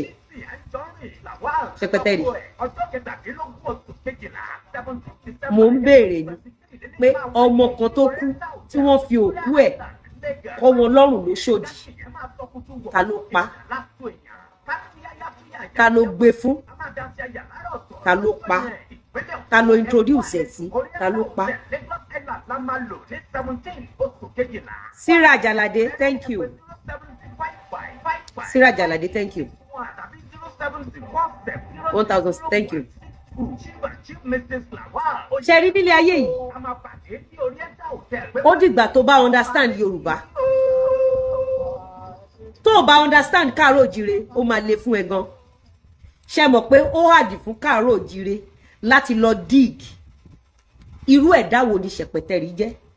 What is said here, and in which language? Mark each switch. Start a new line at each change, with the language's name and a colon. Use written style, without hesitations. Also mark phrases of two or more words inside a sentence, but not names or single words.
Yoruba: Ṣẹpẹtẹrí mo ń béèrè ni pé ọmọ kan tó kú tí wọ́n fi òkú ẹ̀ kọ́ wọn lọ́rùn ló ṣòdì, ta ló pa, ta ló gbé fún, ta ló pa, ta ló introduce ẹ̀ sí, ta ló pa.
English: Sarah Jalade, thank you. Sarah Jalade, thank you. 1000, thank you.
Yoruba: Ṣé rí nílé ayé yìí ó dìgbà tó bá understand Yorùbá. Tó bá understand Káàárọ̀ Oòjíire ó máa le fún ẹ gan. Ṣé mọ̀ pé ó hàdì fún Káàárọ̀ Oòjíire láti lọ dig irú ẹ̀dá wo ni Ṣẹpẹtẹrí jẹ́.